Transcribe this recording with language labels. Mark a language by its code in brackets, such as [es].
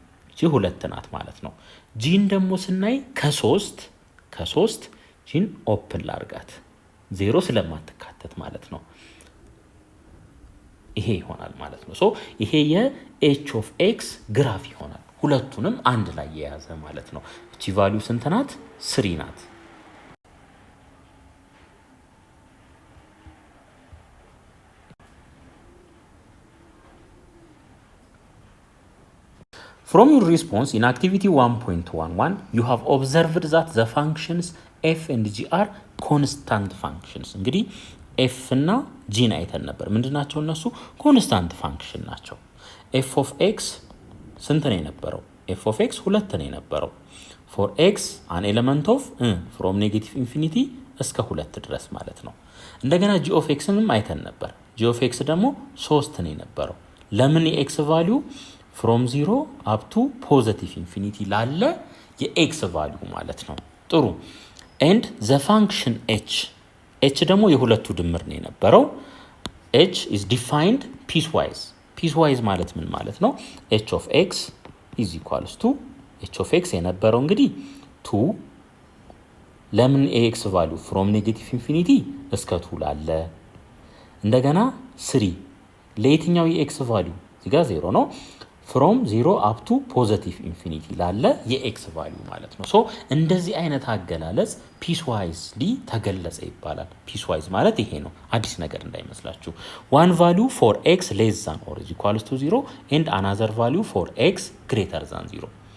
[am] እቺ 2 ናት ማለት ነው። ጂን ደግሞ ስናይ ከ3 ጂን ኦፕን ላርጋት 0 ስለማትካተት ማለት ነው። ይሄ ይሆናል ማለት ነው። ሶ ይሄ የኤች ኦፍ ኤክስ ግራፍ ይሆናል። ሁለቱንም አንድ ላይ የያዘ ማለት ነው። እቺ ቫልዩ ስንት ናት? 3 ናት። [en] From your response in activity 1.11, you have observed that the functions f and g are constant functions. [am] እንግዲህ f እና g አይተን ነበር። ምንድናቸው እነሱ? ኮንስታንት ፋንክሽን ናቸው። f of x ስንት ነው የነበረው? f of x 2 ነው የነበረው። [en] for x an element of from negative infinity [am] እስከ 2 ድረስ ማለት ነው። እንደገና g of x ንም አይተን ነበር። g of x ደግሞ 3 ነው የነበረው። ለምን? የx ቫልዩ [en] from 0 up to positive infinity [am] ላለ የx ቫልዩ ማለት ነው። ጥሩ [en] and the function h [am] ደግሞ የሁለቱ ድምር ነው የነበረው። [en] h is defined piecewise [am] ማለት ምን ማለት ነው? [en] h of x is equals to h of x [am] የነበረው እንግዲህ 2 ለምን የx ቫልዩ [en] from negative infinity [am] እስከ 2 ላለ፣ እንደገና 3 ለየትኛው የx ቫልዩ እዚህ ጋር 0 ነው [en] from 0 up to positive infinity [am] ላለ የx ቫልዩ ማለት ነው። ሶ እንደዚህ አይነት አገላለጽ ፒስዋይዝሊ ተገለጸ ይባላል። ፒስዋይዝ ማለት ይሄ ነው፣ አዲስ ነገር እንዳይመስላችሁ። [en] one value for x less than or is equals to 0 and another value for x greater than 0።